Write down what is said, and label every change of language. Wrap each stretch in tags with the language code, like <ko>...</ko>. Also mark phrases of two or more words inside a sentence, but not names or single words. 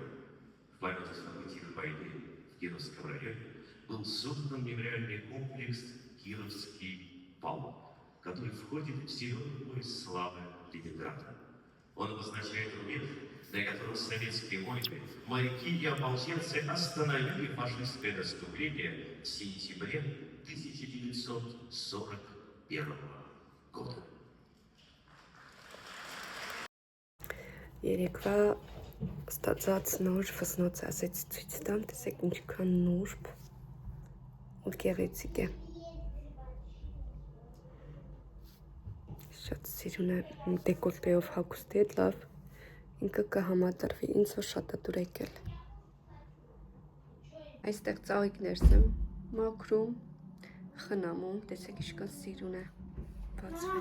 <ru>В память о событиях войны в Кировском районе был создан мемориальный комплекс «Кировский полк», который входит в зеленый пояс славы Ленинграда. Он обозначает рубеж, на котором советские войны, моряки и ополченцы остановили фашистское наступление в сентябре 1941 года.</ru> <hy>Երեկվա ստացած նոր վզնոց ասեց ցույց տամ, տեսեք ինչքան նուրբ ու գեղեցիկ է։ Շատ սիրուն է դեկոլտեով հագուստի հետ լավ, ինքը կհամատարվի, ինձ որ շատ է դուր եկել։ Այստեղ ծաղիկներս եմ մաքրում, խնամում, տեսեք ինչքան սիրուն է բացվել։</hy>